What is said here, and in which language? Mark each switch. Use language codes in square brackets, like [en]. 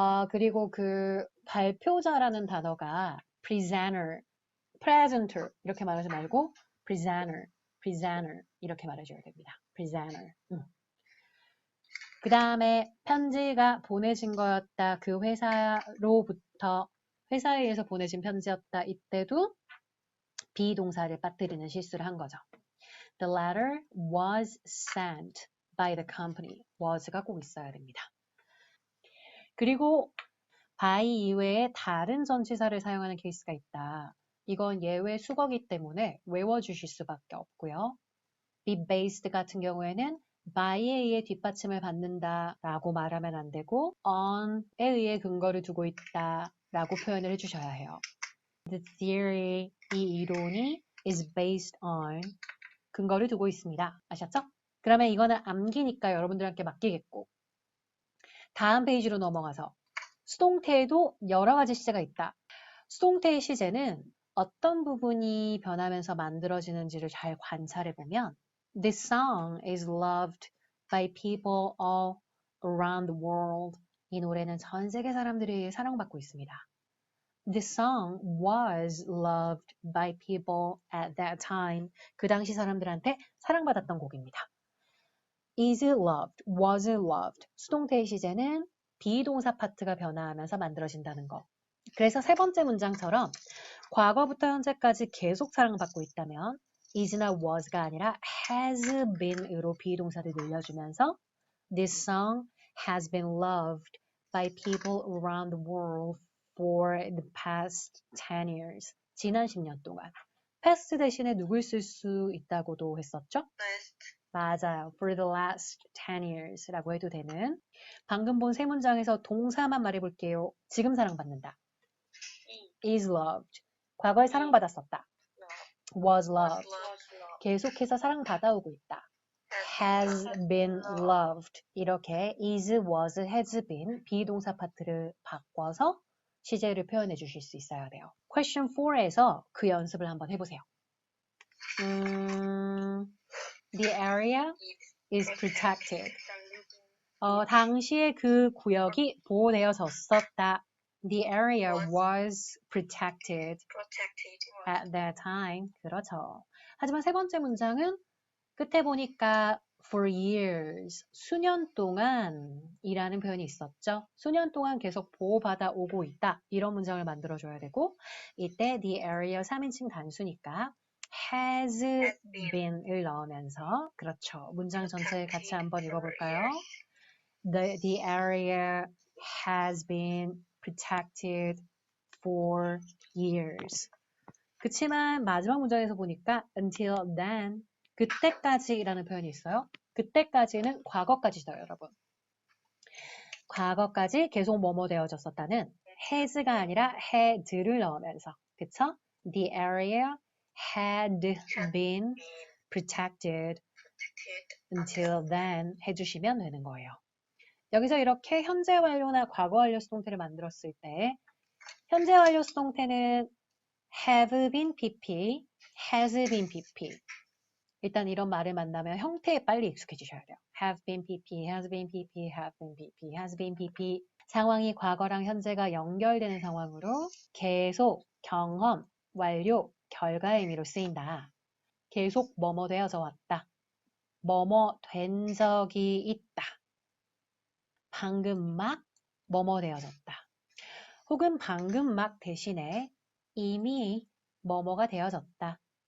[ko] 그리고 그 발표자라는 단어가 presenter, presenter 이렇게 말하지 말고 presenter 이렇게 말해줘야 됩니다. [en] presenter. [ko] 그 다음에 편지가 보내진 거였다. 그 회사로부터 회사에 의해서 보내진 편지였다. 이때도 비동사를 빠뜨리는 실수를 한 거죠. [en] The letter was sent by the company. [ko] was가 꼭 있어야 됩니다. 그리고 by 이외에 다른 전치사를 사용하는 케이스가 있다. 이건 예외 수거기 때문에 외워주실 수밖에 없고요. be based 같은 경우에는 by에 의해 뒷받침을 받는다 라고 말하면 안 되고 on에 의해 근거를 두고 있다 라고 표현을 해주셔야 해요. [en] The theory, [ko] 이 이론이 [en] is based on [ko] 근거를 두고 있습니다. 아셨죠? 그러면 이거는 암기니까 여러분들한테 맡기겠고 다음 페이지로 넘어가서 수동태에도 여러 가지 시제가 있다. 수동태의 시제는 어떤 부분이 변하면서 만들어지는지를 잘 관찰해보면 [en] This song is loved by people all around the world. [ko] 이 노래는 전 세계 사람들이 사랑받고 있습니다. [en] This song was loved by people at that time. [ko] 그 당시 사람들한테 사랑받았던 곡입니다. [en] Is loved, was loved. [ko] 수동태의 시제는 비동사 파트가 변화하면서 만들어진다는 거. 그래서 세 번째 문장처럼 과거부터 현재까지 계속 사랑받고 있다면 is나 was가 아니라 has been으로 비동사를 늘려주면서 [en] This song has been loved by people around the world for the past 10 years. [ko] 지난 10년 동안. past 대신에 누굴 쓸 수 있다고도 했었죠? 맞아요. [en] For the last 10 years [ko] 라고 해도 되는. 방금 본 세 문장에서 동사만 말해볼게요. 지금 사랑받는다. [en] is loved. [ko] 과거에 사랑받았었다. [en] was loved. [ko] 계속해서 사랑받아오고 있다. [en] has been loved. [ko] 이렇게 is, was, has been 비동사 파트를 바꿔서 시제를 표현해 주실 수 있어야 돼요. Question 4에서 그 연습을 한번 해보세요. [en] The area is protected. [ko] 당시에 그 구역이 보호되어졌었다. [en] The area was protected at that time. [ko] 그렇죠. 하지만 세 번째 문장은 끝에 보니까 [en] for years, [ko] 수년 동안 이라는 표현이 있었죠. 수년 동안 계속 보호받아 오고 있다. 이런 문장을 만들어줘야 되고 이때 the area 3인칭 단수니까 has been을 넣으면서 그렇죠. 문장 전체 같이 한번 읽어볼까요? [en] The area has been protected for years. [ko] 그치만 마지막 문장에서 보니까 [en] until then, [ko] 그때까지라는 표현이 있어요. 그때까지는 과거까지죠, 여러분. 과거까지 계속 뭐뭐 되어졌었다는 has가 아니라 had를 넣으면서 그쵸? [en] The area had been protected until then [ko] 해주시면 되는 거예요. 여기서 이렇게 현재 완료나 과거 완료 수동태를 만들었을 때 현재 완료 수동태는 have been PP, has been PP. 일단 이런 말을 만나면 형태에 빨리 익숙해지셔야 돼요. [en] have been PP, has been PP, have been PP, has been PP. [ko] 상황이 과거랑 현재가 연결되는 상황으로 계속, 경험, 완료, 결과의 의미로 쓰인다. 계속 뭐뭐 되어져 왔다. 뭐뭐 된 적이 있다. 방금 막 뭐뭐 되어졌다. 혹은 방금 막 대신에 이미 뭐뭐가 되어졌다.